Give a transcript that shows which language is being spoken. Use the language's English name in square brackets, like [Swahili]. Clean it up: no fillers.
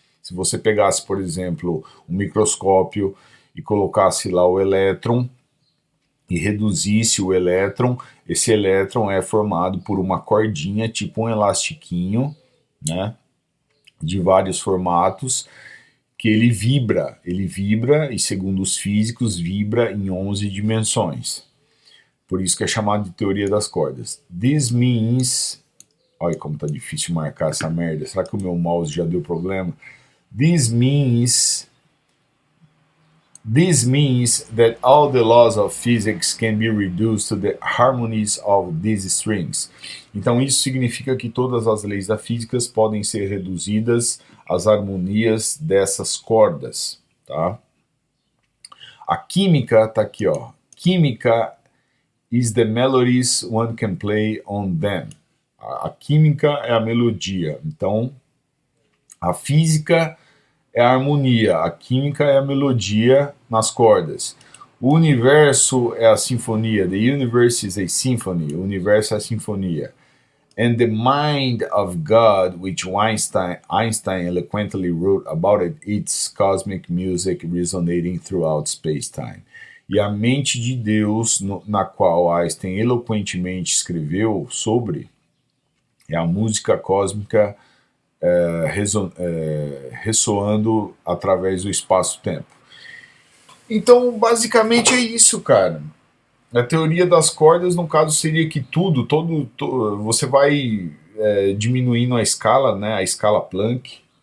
[Portuguese] Se você pegasse, por exemplo, um microscópio e colocasse lá o elétron e reduzisse o elétron, esse elétron é formado por uma cordinha, tipo um elastiquinho, né, de vários formatos, que ele vibra e, segundo os físicos, vibra em 11 dimensões. Por isso que é chamado de teoria das cordas. [English] This means... [Portuguese] Olha como tá difícil marcar essa merda. Será que o meu mouse já deu problema? [English] This means that all the laws of physics can be reduced to the harmonies of these strings. [Portuguese] Então isso significa que todas as leis da física podem ser reduzidas às harmonias dessas cordas, tá? A química tá aqui, ó. [English] Química is the melodies one can play on them. [Portuguese] A química é a melodia. Então, a física é a harmonia, a química é a melodia nas cordas. O universo é a sinfonia. [English] The universe is a symphony. [Portuguese] O universo é a sinfonia. [English] And the mind of God, which Einstein eloquently wrote about it, it's cosmic music resonating throughout space-time. [Portuguese] E a mente de Deus, na qual Einstein eloquentemente escreveu sobre, é a música cósmica ressoando através do espaço-tempo. Então, basicamente é isso, cara. A teoria das cordas, no caso, seria que você vai diminuindo a escala, né, a escala Planck,